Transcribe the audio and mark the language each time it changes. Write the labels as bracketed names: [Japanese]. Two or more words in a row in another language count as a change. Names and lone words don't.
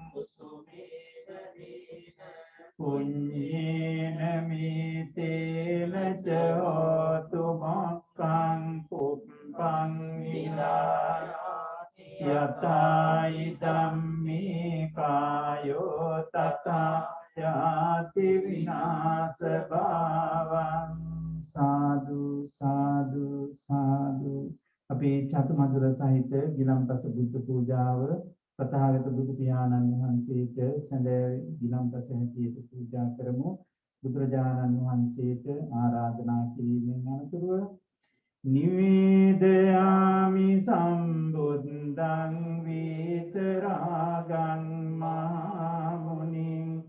[Pali] पुण्येन मीतेन च होतु मोक्षं पुष्पं विरायाति यथा इदं मे कायो तथा याति विनाशभावं साधु साधु साधु [Sinhala] අපේ චතුමදුර සහිත ගිලම්පස බුද්ධ පූජාව තථාගත බුදු පියාණන් වහන්සේට සැඳෑ ගිලම්පස හැටියට පූජා කරමු. බුදුරජාණන් වහන්සේට ආරාධනා කිරීමෙන් අනතුරුව [Pali] නිවේදයාමි සම්බුද්ධං විතරාගං මහා මුනිං